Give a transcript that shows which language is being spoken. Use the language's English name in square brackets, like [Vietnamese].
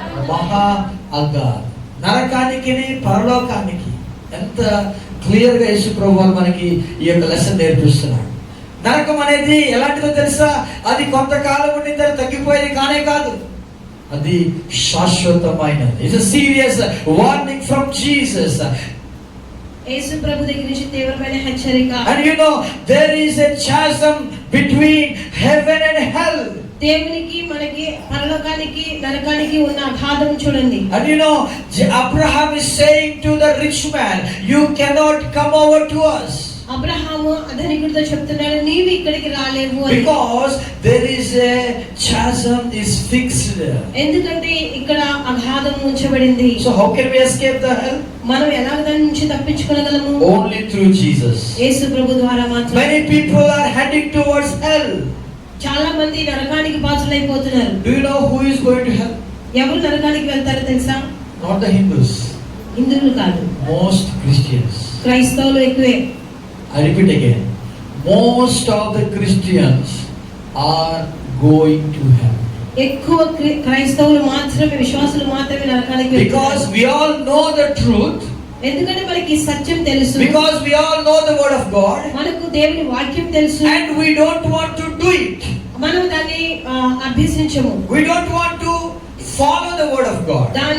[Telugu] మహా అగ్గా. నరకానికి పరలోకానికి ఎంత క్లియర్ గా యేసు ప్రభువు మనకి ఈ యొక్క లెసన్ నేర్పిస్తున్నాడు. నరకం అనేది ఎలాంటిదో తెలుసా? అది కొంతకాలం ఉండి తగ్గిపోయేది కానే కాదు, అది శాశ్వతమైనది. [English] It's a serious warning from Jesus. [Telugu] యేసు ప్రభు దగ్గర నుంచి తీవ్రమైన హెచ్చరిక. [English] And you know, there is a chasm between heaven and hell. [Telugu] దేవునికి మనకి పరలోకానికి నరకానికి ఉన్న అగాధం చూడండి. [English] And you know, Abraham is saying to the rich man, you cannot come over to us. [Telugu] Abraham ధనికుడితో చెప్తున్నాడు, నీవు ఇక్కడికి రాలేవు అని. [English] Because there is a chasm is fixed. [Telugu] ఎందుకంటే ఇక్కడ అగాధం ఉంచబడింది. [English] So how can we escape the hell? [Telugu] మనం ఎలా దాని నుంచి తప్పించుకోగలము? [English] Only through Jesus. [Telugu] యేసు ప్రభు ద్వారా మాత్రమే. [English] Many people are heading towards hell. [Telugu] చాలా మంది నరకానికి బాసులైపోతున్నారు. [English] Do you know who is going to hell? [Telugu] ఎవరు నరకానికి వెళ్తారో తెలుసా? [English] Not the Hindus. [Telugu] హిందువులు కాదు, [English] Most Christians. [Telugu] క్రైస్తవులు ఎక్కువే. [English] I repeat again. Most of the Christians are going to hell. [Telugu] ఎక్కువ క్రైస్తవులు మాత్రమే, విశ్వాసులు మాత్రమే నరకానికి వెళ్తారు. [English] Because we all know the truth. [Telugu] ఎందుకంటే మనకి సత్యం తెలుసు. [English] Because we all know the word of God. [Telugu] మనకు దేవుని వాక్యం తెలుసు. [English] And we don't want to do it. [Telugu] మనం దాన్ని అభ్యసించము. [English] We don't want to follow the word of God.